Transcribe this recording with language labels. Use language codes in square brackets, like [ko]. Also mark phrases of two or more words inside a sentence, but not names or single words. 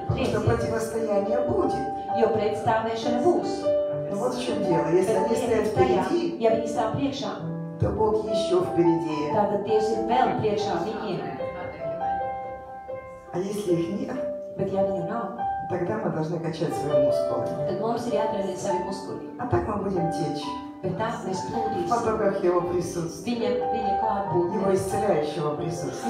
[ru] Потому что противостояние будет. [lv] Jo pretstāvēšana būs. [ru] Но вот в чем дело. Если они стоят впереди, [lv] Ja viņi stāv priekšā, [ru] то Бог еще впереди. [lv] tātad Dievs ir vēl priekšā viņiem. [ru] А если их нет, [lv] Bet ja viņu nav, [ru] тогда мы должны качать свои мускулы. [lv] tad mums ir jāatrenē savi muskuļi. [ru] А так мы будем течь [lv] Bet tā mēs [ru] в [lv] plūdīsim. [ru] потоках Его присутствия, [lv] Viņa klātbūtnē, [ru] Его исцеляющего присутствия.